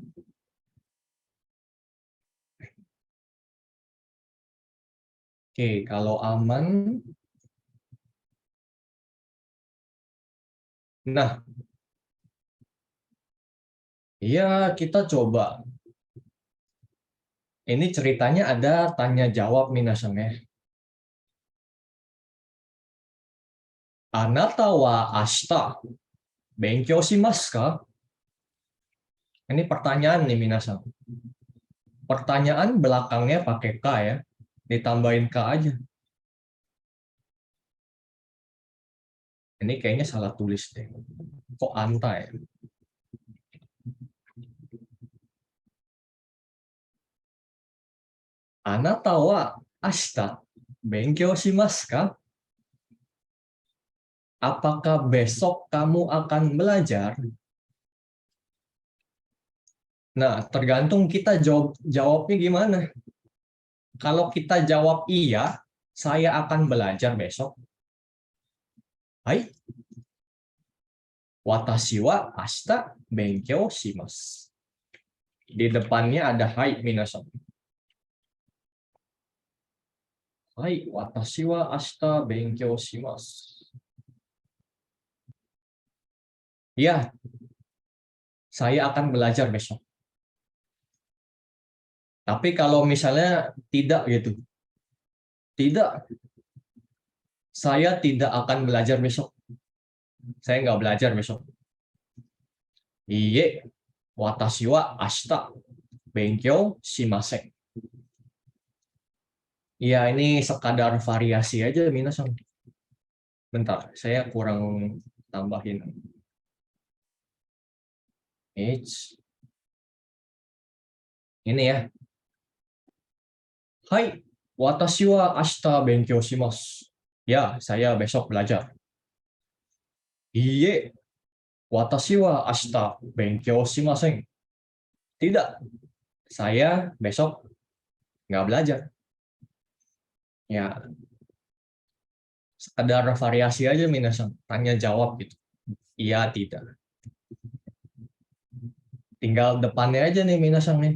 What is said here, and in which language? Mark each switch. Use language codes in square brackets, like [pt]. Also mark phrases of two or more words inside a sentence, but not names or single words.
[id] Oke, kalau aman. Nah, iya kita coba. Ini ceritanya ada tanya jawab minasan ya. [ja] あなたは明日勉強しますか? [id] Ini pertanyaan nih minasan. Pertanyaan belakangnya pakai ka ya. Ditambahin ka aja. Ini kayaknya salah tulis deh. Kok anta ya? [ja] あなたは明日勉強しますか? [id] Apakah besok kamu akan belajar? Nah, tergantung kita jawabnya gimana. Kalau kita jawab iya, saya akan belajar besok. Hai. [ja] 私は明日勉強します. [id] Di depannya ada [ja] はい皆さん. はい、私は明日勉強します. [id] Ya, saya akan belajar besok. Tapi kalau misalnya tidak gitu, tidak, saya tidak akan belajar besok. Saya nggak belajar besok. [ja] いいえ、私は明日勉強しません. [id] Ya, ini sekadar variasi aja, minasan. Bentar, saya kurang tambahin. Ini ya. Hai, [ja] 私は明日勉強します. [id] Ya, saya besok belajar. [ja] いいえ、私は明日勉強しません. [id] Tidak, saya besok nggak belajar. Ya, sekadar variasi aja, minasan. Tanya jawab gitu. Iya, tidak. Tinggal depannya aja nih, minasan nih.